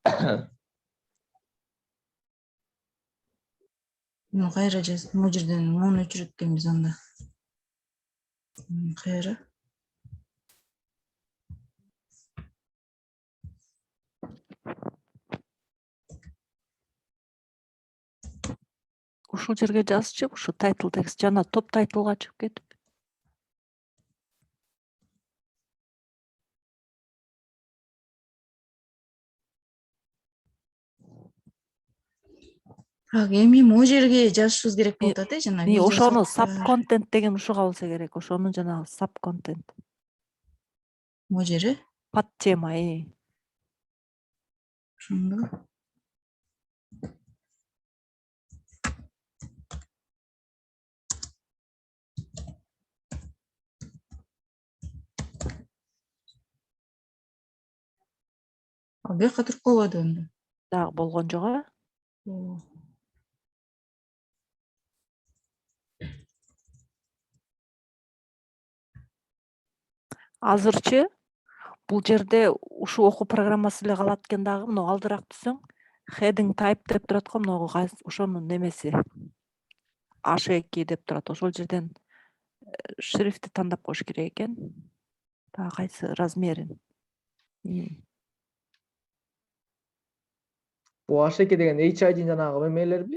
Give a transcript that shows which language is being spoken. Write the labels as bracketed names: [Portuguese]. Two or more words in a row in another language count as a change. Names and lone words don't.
[Kyrgyz] Кайра жаз, могу жерден муну өчүрөт экенбиз анда. Кайра? Ушул жерге жазчы, ушу [English] title text [Kyrgyz] жана топ тайтлга чыгып кетип. Так, эми могу жерге жазышыбыз керек болуп атат, жана видео Ошону сабактар. [English] sub content [Kyrgyz] деген ушуга болсо керек. Ошону жанагы [English] sub content. [Kyrgyz] Могу жери? [Russian] Под тема, [Kyrgyz] Ошондо. Бияка туруп калбады анда. Дагы болгон жок, а? Азырчы бул жерде ушул окуу программасы эле калат экен дагы, мына алдыраак түзсөң, [English] heading type [Kyrgyz] деп турат го, могу ошонун немеси. H2 деп турат. Ошол жерден шрифти тандап коюш керек экен. Дагы кайсы размерин. Бул H2 деген H1 жанагы эмелерби?